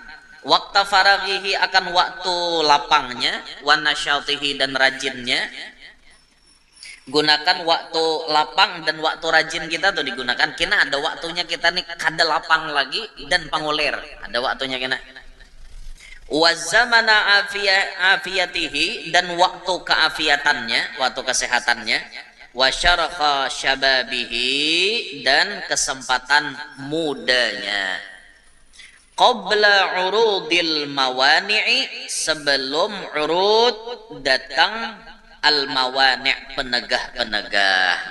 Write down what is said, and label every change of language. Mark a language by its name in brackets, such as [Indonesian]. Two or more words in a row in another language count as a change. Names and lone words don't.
[Arabic] Waqta faraghihi, [Banjar] akan waktu lapangnya, [Arabic] wa nasyatihi, [Banjar] dan rajinnya. Gunakan waktu lapang dan waktu rajin kita tuh digunakan. Kena ada waktunya kita nih kada lapang lagi dan pangulir. Ada waktunya kena. [Arabic] Wa zamana afiyatihi, [Banjar] dan waktu keafiatannya, waktu kesehatannya. [Arabic] Wa syarqa syababihi, [Banjar] dan kesempatan mudanya. [Arabic] Qabla urudil mawani'i, [Banjar] sebelum urud datang al-mawani', penegah-penegah.